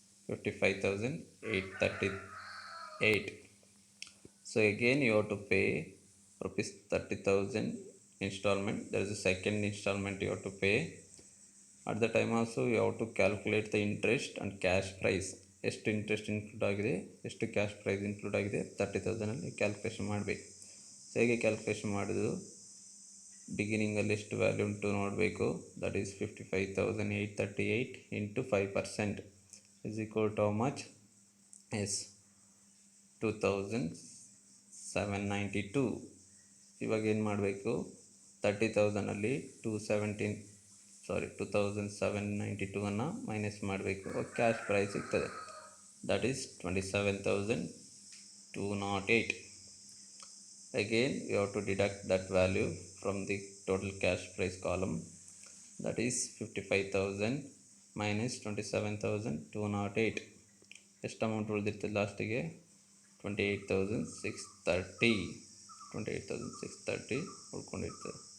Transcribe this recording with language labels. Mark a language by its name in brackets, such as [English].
[English] 55,838. So again you have to pay rupees 30,000 installment, there is a second installment you have to pay. At the time also you have to calculate the interest and cash price. [Kannada] ಎಷ್ಟು interest include ಆಗಿದೆ, ಎಷ್ಟು cash prize include ಆಗಿದೆ, 30,000ಅಲ್ಲಿ calculation ಮಾಡಬೇಕು. So ಹೇಗೆ calculation ಮಾಡೋದು, ಬಿಗಿನಿಂಗಲ್ಲಿ ಎಷ್ಟು value ಉಂಟು ನೋಡಬೇಕು. [English] That is 55,838 into 5% is equal to how much, is 2,792. [Kannada] ಇವಾಗ ಏನು ಮಾಡಬೇಕು, 30,000ಅಲ್ಲಿ 2,792 ಮೈನಸ್ ಮಾಡಬೇಕು. ಕ್ಯಾಶ್ ಪ್ರೈಸ್ ಸಿಗ್ತದೆ, [English] that is [Kannada] 27,208. [English] Again you have to deduct that value from the total cash price column, that is 55,000 minus 27,208. [Kannada] ಎಷ್ಟು amount ಉಳಿದಿರ್ತದೆ ಲಾಸ್ಟಿಗೆ, 28,630 ಉಳ್ಕೊಂಡಿರ್ತದೆ.